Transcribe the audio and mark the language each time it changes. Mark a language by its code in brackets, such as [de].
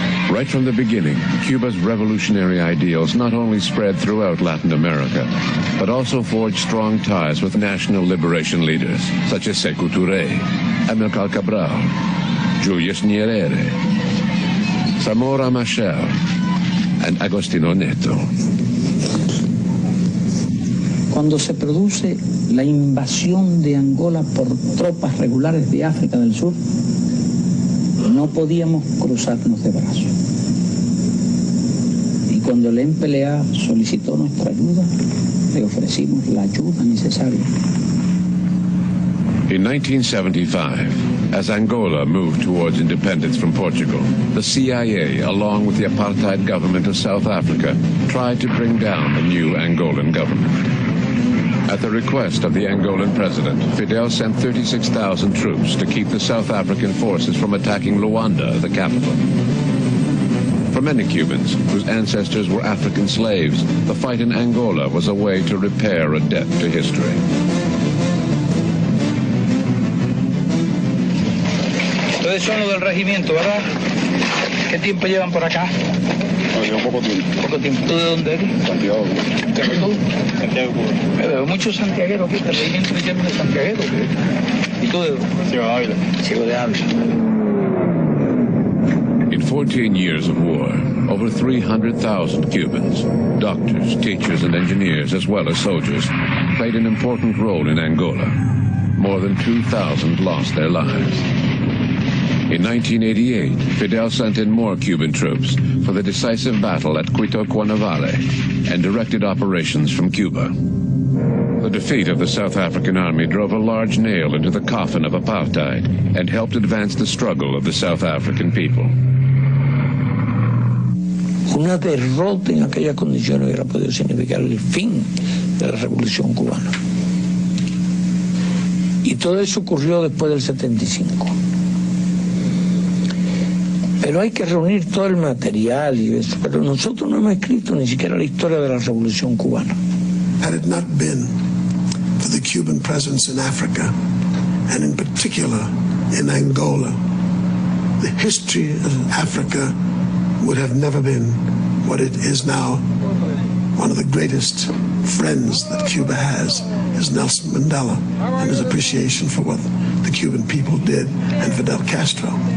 [en] Right from the beginning, Cuba's revolutionary ideals not only spread throughout Latin America, but also forged strong ties with national liberation leaders such as Sékou Touré, Amilcar Cabral, Julius Nyerere, Samora Machel, and Agostino Neto. [es] Cuando se produce la invasión de Angola por tropas regulares de África del Sur, no podíamos cruzarnos de brazos. Y cuando el MPLA solicitó nuestra ayuda, le ofrecimos la ayuda necesaria. [en] In 1975, as Angola moved towards independence from Portugal, the CIA, along with the apartheid government of South Africa, tried to bring down the new Angolan government. At the request of the Angolan president, Fidel sent 36,000 troops to keep the South African forces from attacking Luanda, the capital. For many Cubans, whose ancestors were African slaves, the fight in Angola was a way to repair a debt to history. [es] Ustedes son los del regimiento, ¿verdad? ¿Qué tiempo llevan por acá? Llevo poco tiempo. Poco tiempo. ¿Tú de dónde eres? Santiago. ¿Tú? Santiago. Veo muchos santiagueros aquí, el regimiento se llama de santiaguero. ¿Y tú de dónde? Ciego de Ávila. Ciego de Ávila. [en] In 14 years of war, over 300,000 Cubans, doctors, teachers, and engineers, as well as soldiers, played an important role in Angola. More than 2,000 lost their lives. In 1988, Fidel sent in more Cuban troops for the decisive battle at Quito Cuanavale and directed operations from Cuba. The defeat of the South African army drove a large nail into the coffin of apartheid and helped advance the struggle of the South African people. [es] Una derrota en aquellas condiciones hubiera podido significar el fin de la Revolución Cubana. Y todo eso ocurrió después del 75. Pero hay que reunir todo el material y eso. Pero nosotros no hemos escrito ni siquiera la historia de la Revolución Cubana. [en] Had it not been for the Cuban presence in Africa, and in particular in Angola, the history of Africa would have never been what it is now. One of the greatest friends that Cuba has is Nelson Mandela and his appreciation for what the Cuban people did and Fidel Castro.